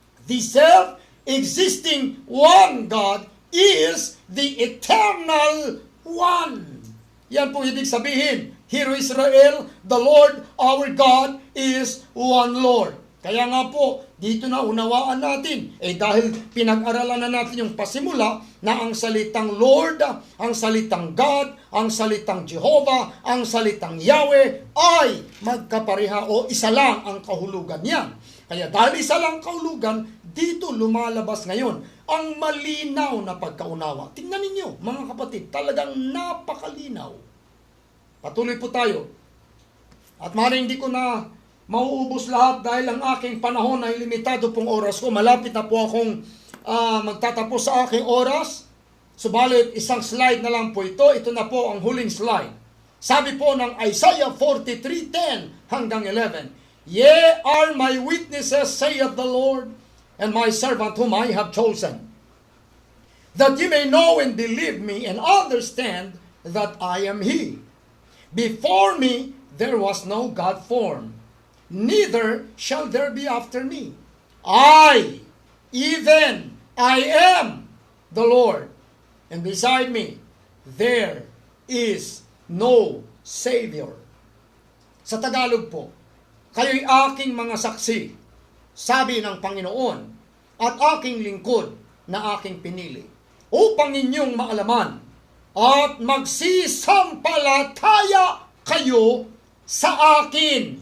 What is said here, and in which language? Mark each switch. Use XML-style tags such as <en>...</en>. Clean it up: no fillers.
<en>The self-existing one God is the eternal one.</en> <tl>Yan po ibig sabihin.</tl> <en>Hear Israel, the Lord our God is one Lord.</en> <tl>Kaya nga po, dito na unawaan natin. Dahil pinag-aralan na natin yung pasimula na ang salitang Lord, ang salitang God, ang salitang Jehovah, ang salitang Yahweh ay magkapareha o isa lang ang kahulugan niyan. Kaya dahil isa lang kahulugan, dito lumalabas ngayon ang malinaw na pagkaunawa. Tingnan ninyo mga kapatid, talagang napakalinaw. Patuloy po tayo. At maaaring hindi ko na mauubos lahat dahil ang aking panahon ay limitado pong oras ko. Malapit na po akong magtatapos sa aking oras. Subalit, isang slide na lang po ito. Ito na po ang huling slide. Sabi po ng Isaiah 43:10 hanggang 11,</tl> <en>Ye are my witnesses, saith the Lord, and my servant whom I have chosen, that ye may know and believe me and understand that I am He. Before me there was no God formed, neither shall there be after me. I, even I am the Lord, and beside me there is no Savior.</en> <tl>Sa Tagalog po, kayo'y aking mga saksi, sabi ng Panginoon, at aking lingkod na aking pinili, upang inyong maalaman at magsisampalataya kayo sa akin.</tl>